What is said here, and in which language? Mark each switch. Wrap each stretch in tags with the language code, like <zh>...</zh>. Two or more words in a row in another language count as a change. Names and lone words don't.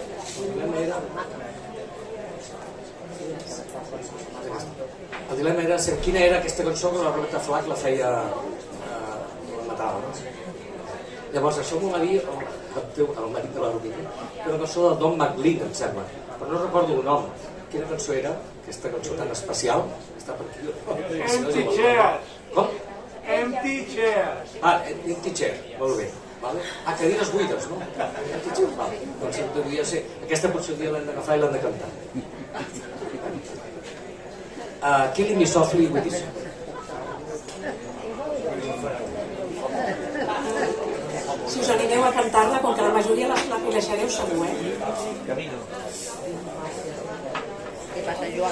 <ca>El dilema era quina era aquesta cançó que la Roberta Flack la feia... la matava, no? Llavors, això m'ho va dir el marit de la Rubina, una cançó de Don McLean, em sembla, però no recordo el nom. Quina cançó era, aquesta cançó tan especial? Està per aquí. Empty Chairs. Com? Empty Chairs. Empty Chair, molt bé. Cadires buides, no? Empty Chair, vale. Doncs devia ser. Aquesta potser un dia l'hem d'agafar i l'hem de cantar. Killing Me Softly with This Song. Si us animeu a cantar-la, com que la majoria la coneixereu segur, Què passa, Joan?</ca>